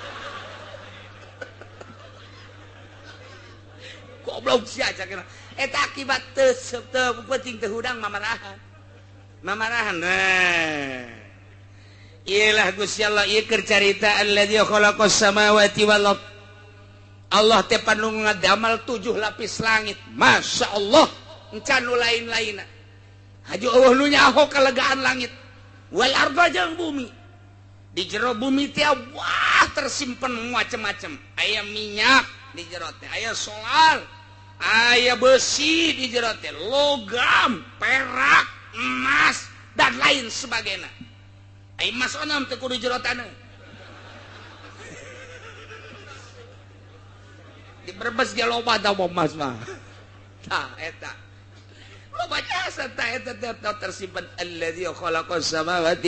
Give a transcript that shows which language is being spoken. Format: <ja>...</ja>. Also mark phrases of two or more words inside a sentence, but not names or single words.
<su>goblok sia cakna eta akibat teu penting teu hudang mamarahan nah ialah Gusti Allah ieu keur carita</su> <ar>الذي خلق السماوات والأرض</ar> <su>Allah teh panu ngadamel 7 lapis langit</su> <ar>ما شاء الله</ar> <su>encan nu lain-lainna haji Allah nu nyaho kalegaan langit</su> <ar>والأرض</ar> <su>jeung bumi di jero bumi teh</su> <id>wah tersimpan macam-macam</id> <su>aya minyak di jero teh aya solar aya besi di jero teh logam perak emas</su> <id>dan lain sebagainya</id> <su>aya emas onom teh kudu jero taneuh di Brebes ge loba tah emas mah tah eta loba jasa tah eta tersimpan</su> <ar>الذي خلق السماوات</ar>